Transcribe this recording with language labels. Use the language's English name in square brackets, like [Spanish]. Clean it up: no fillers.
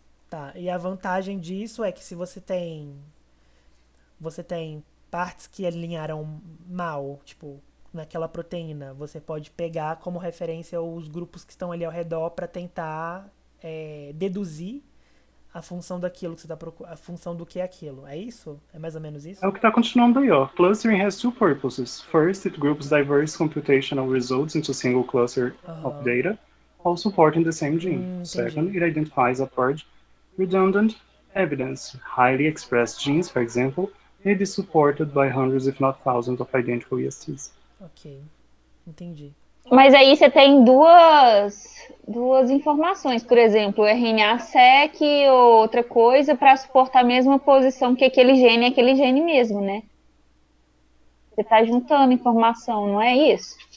[Portuguese] Tá, e a vantagem disso é que se você tem partes que alinharam mal, tipo, naquela proteína, você pode pegar como referência os grupos que estão ali ao redor para tentar deduzir a função daquilo que você está procurando, a função do que é aquilo. É isso? É mais ou menos isso? É o que está continuando aí, ó. [English] Clustering has two purposes. First, it groups diverse computational results into a single cluster of data, all supporting the same gene. Second, it identifies a purge redundant evidence. Highly expressed genes, for example, may be supported by hundreds, if not thousands, of identical ESTs. [Portuguese] Ok, entendi. Mas aí você tem duas informações, por exemplo, RNA-seq ou outra coisa para suportar a mesma posição que aquele gene mesmo, né? Você está juntando informação, não é isso?